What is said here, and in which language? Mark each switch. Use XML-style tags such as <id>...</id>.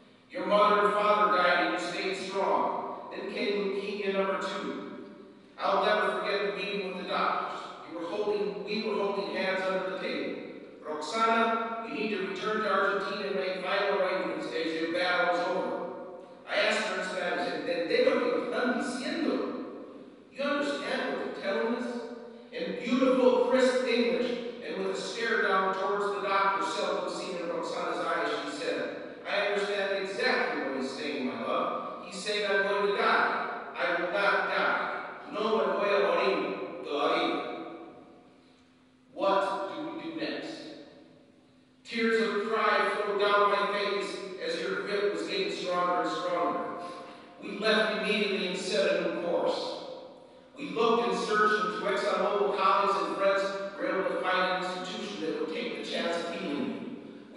<en>Your mother and father died, and you stayed strong. Then came leukemia number 2. I'll never forget the meeting with the doctors. We were holding hands under the table. Roxana, you need to return to Argentina and make final arrangements as your battle is over. I asked her in Spanish,</en> <es>¿entendés lo que están diciendo?</es> <en>You understand what they're telling us? In beautiful, crisp English, and with a stare down towards the doctor seldom seen in Roxana's eyes, she said, I understand exactly what he's saying, my love. He's saying I'm going to die. I will not die.</en> <es>No me voy a morir todavía.</es> <en>What do we do next? Tears of pride flowed down my face as your grip was getting stronger and stronger. We left immediately and set a new course. We looked and searched into ExxonMobil colleagues and friends were able to find an institution that would take the chance of healing you.</en>